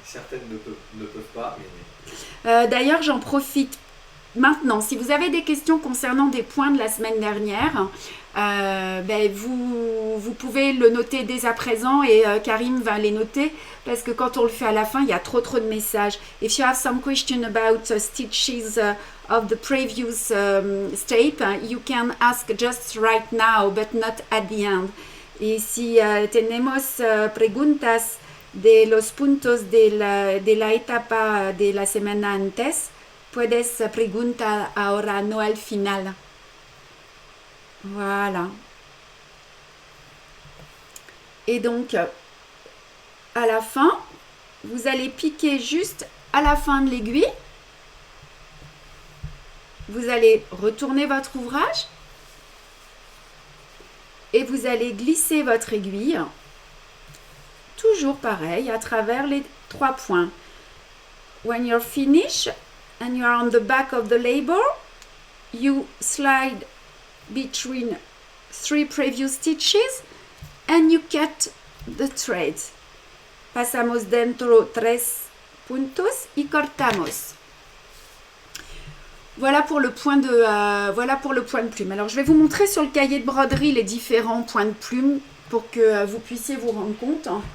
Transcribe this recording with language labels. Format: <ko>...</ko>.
<fr>Certaines ne peuvent pas, mais... D'ailleurs, j'en profite maintenant. Si vous avez des questions concernant des points de la semaine dernière, vous pouvez le noter dès à présent et Karim va les noter parce que quand on le fait à la fin, il y a trop de messages.</fr> <en>If you have some question about stitches of the previous step, you can ask just right now, but not at the end.</en> <es>Y si tenemos preguntas de los puntos de la etapa de la semana antes, puedes preguntar ahora, no al final.</es> <fr>Voilà. Et donc, à la fin, vous allez piquer juste à la fin de l'aiguille. Vous allez retourner votre ouvrage et vous allez glisser votre aiguille. Toujours pareil, à travers les 3 points.</fr> <en>When you're finished and you're on the back of the label, you slide between 3 previous stitches and you cut the thread.</en> <es>Pasamos dentro 3 puntos y cortamos.</es> <fr>Voilà pour le point de plume. Alors je vais vous montrer sur le cahier de broderie les différents points de plume pour que vous puissiez vous rendre compte.</fr>